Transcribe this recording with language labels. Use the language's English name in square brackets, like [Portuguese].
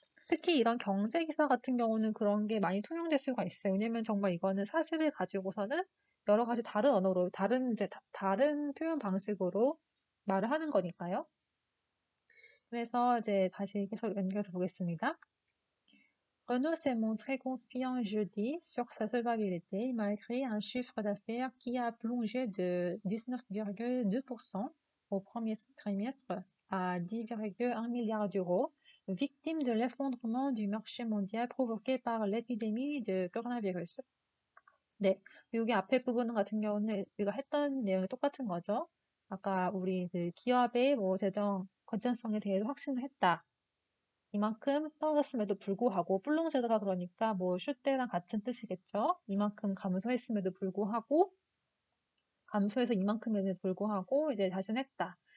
[Korean] 특히 이런 경제 기사 같은 경우는 그런 게 많이 통용될 수가 있어요. 왜냐면 정말 이거는 사실을 가지고서는 여러 가지 다른 언어로, 다른 표현 방식으로 말을 하는 거니까요. 그래서 이제 다시 계속 연결해서 보겠습니다. [French] Renault s'est montré confiant jeudi sur sa solvabilité malgré un chiffre d'affaires qui a plongé de 19,2% au premier trimestre à 10,1 milliards d'euros, victime de l'effondrement du marché mondial provoqué par l'épidémie de coronavirus. [Korean] 네, 여기 앞에 부분 같은 경우는 우리가 했던 내용이 똑같은 거죠. 아까 우리 그 기업의 뭐 재정 건전성에 대해서 확신을 했다. 이만큼 떨어졌음에도 불구하고 불롱제도가 그러니까 뭐 슈때랑 같은 뜻이겠죠. 이만큼 감소했음에도 불구하고 감소해서 이만큼에도 불구하고 이제 자신했다.